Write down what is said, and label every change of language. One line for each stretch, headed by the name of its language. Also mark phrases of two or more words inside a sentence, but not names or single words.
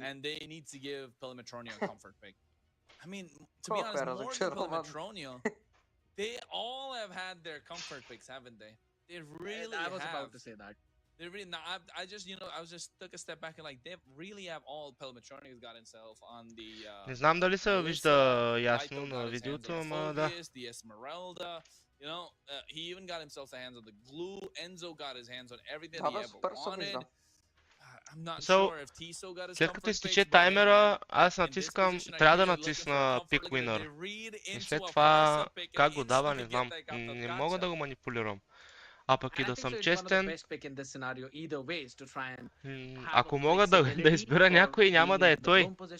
English: And they need to give Pelmetronio a comfort pick. I mean, to be honest, more than Pelmetronio, they all have had their comfort picks, haven't they? They really have. I was about to say that. They really. Now, I just, I was just took a step back and like they really have all Pelmetronio's got himself on the.
Bulgarian: Не знам дали са вижда ясно на видеото, ама да.
English: The Esmeralda. You know, he even got himself the hands on the glue. Enzo got his hands on everything he ever wanted. So,
Bulgarian: след като изтече таймера, аз натискам, трябва да натисна
English: Pick Winner.
Bulgarian: И след това, как го дава, не знам. Не мога да го манипулирам. А пък и да съм честен, ако мога да избера някой, няма да е той.